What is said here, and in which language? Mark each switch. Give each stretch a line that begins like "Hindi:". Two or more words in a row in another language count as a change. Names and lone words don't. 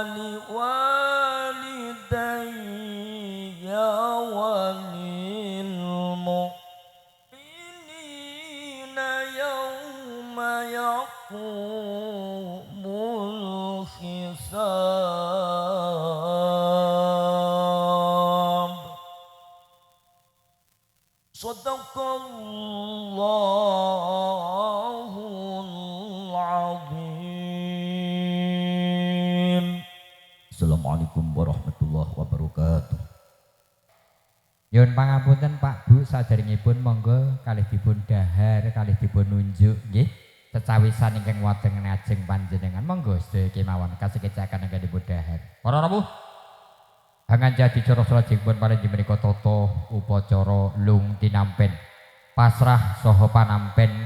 Arabic: ولوالدي وللمؤمنين يوم يقوم الحساب صدق الله العظيم. السلام عليكم ورحمة الله وبركاته.
Javanese: Nyuwun pangapunten Pak Bu, saderengipun monggo kalih dipun dahar kalih dipun nunjuk nggih cecawisan ingkang wonten ngajeng panjenengan monggo sedaya kemawon kasikecaken ingkang dipun dahar. Para rawuh hangan jadi cara salajengipun paling menika tata upacara lung tinampen pasrah saha panampen